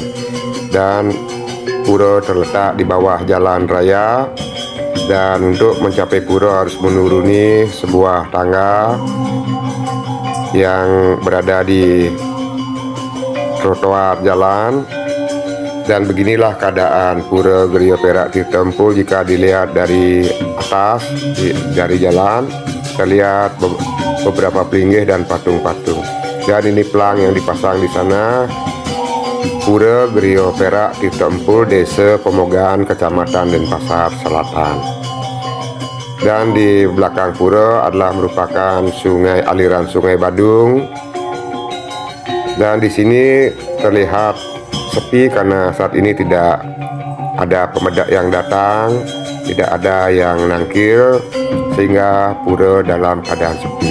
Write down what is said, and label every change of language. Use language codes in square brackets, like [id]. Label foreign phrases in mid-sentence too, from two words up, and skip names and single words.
[id] Dan pura terletak di bawah jalan raya, dan untuk mencapai pura harus menuruni sebuah tangga yang berada di trotoar jalan. Dan beginilah keadaan Pura Griya Perak Tirta Empul jika dilihat dari atas, dari jalan terlihat beberapa pelinggih dan patung-patung. Dan ini pelang yang dipasang di sana, Pura Griya Perak Tirta Empul, Desa Pemogan, Kecamatan Denpasar Selatan. Dan di belakang pura adalah merupakan aliran Sungai Badung. Dan di sini terlihat sepi karena saat ini tidak ada pemedak yang datang, tidak ada yang nangkil, sehingga pura dalam keadaan sepi.